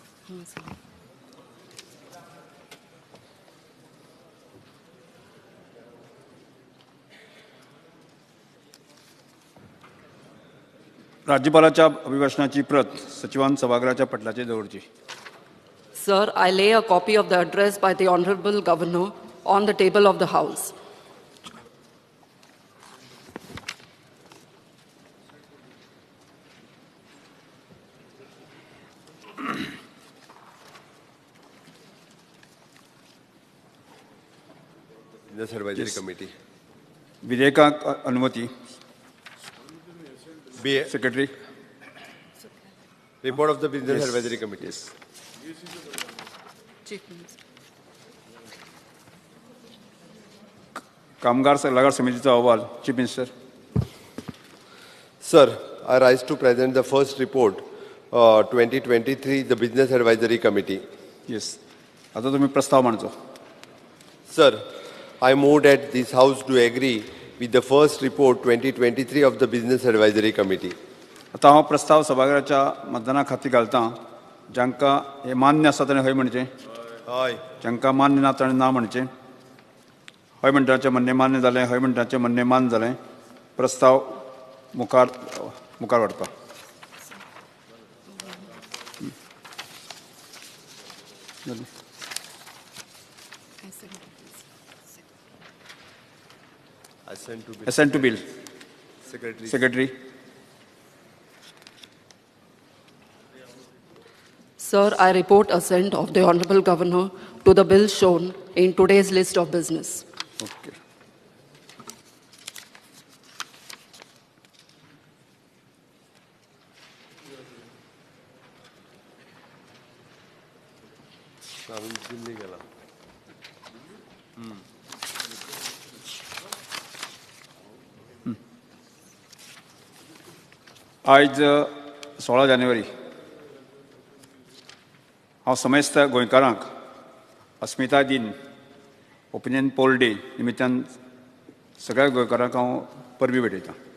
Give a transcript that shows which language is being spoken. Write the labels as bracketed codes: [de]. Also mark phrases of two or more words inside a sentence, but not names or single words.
[kok] राज्यपालाच्या अभिभाषणाची प्रत सचिवान सभागृहाच्या पटलाचेर दवरची. [en] Sir, I lay a copy of the address by the Honorable Governor on the table of the House. Business Advisory Committee. [kok] विधेयकाक अनुमती. Be [en] सेक्रेटरी. report of the Business Advisory Committee. Chief Minister. [kok] कामगार सल्लागार समितीचा अहवाल. [en] Chief Minister. Sir, I rise to present the first report, 2023, the Business Advisory Committee. येस. [kok] आता तुम्ही प्रस्ताव मांडचो. [en] Sir, I move that this House do agree with the first report 2023 of the Business Advisory Committee. [kok] आता हांव प्रस्ताव सभागृहाच्या मतदाना खातीर घालतां. जांकां हे मान्य आसा ताणें हय म्हणचें. [en] Aye. [kok] जांकां मान्य ना ताणें ना म्हणचें. हय म्हणटाचें म्हणणें मान्य जालें, हय म्हणटाचें म्हणणें मान्य जालें. प्रस्ताव मुखार व्हरता. [en] Assent to bill. Secretary. Secretary. Sir, I report assent of the Honorable Governor to the bill shown in today's list of business. Okay. [kok] दिल्ली गेला. आज 16 जानेवारी हांव समेस्त गोंयकारांक अस्मिताय दिन ओपिनियन पोल डे निमित्यान सगळ्या गोंयकारांक हांव परबीं भेटयतां.